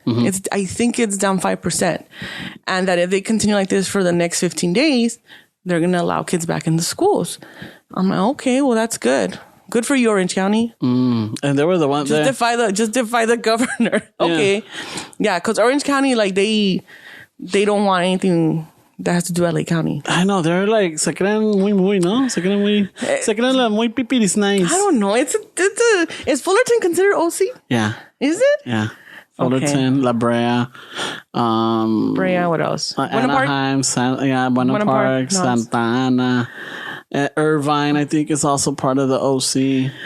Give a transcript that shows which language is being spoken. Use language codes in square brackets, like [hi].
[en] I think it's down 5%. And that if they continue like this for the next 15 days, they're going to allow kids back into schools. I'm like, okay, well, that's good. Good for you, Orange County. And they were the ones just defy the governor. Okay. Yeah, because Orange County, like, they don't want anything that has to do with LA County. I know. They're like, [es] se creen muy, ¿no? Se creen la muy pipiris nice. [en] I don't know. Is Fullerton considered OC? Yeah. Is it? Yeah. Fullerton, La Brea. Brea, what else? Anaheim, Buena Park, Santa Ana. Irvine, I think, is also part of the OC.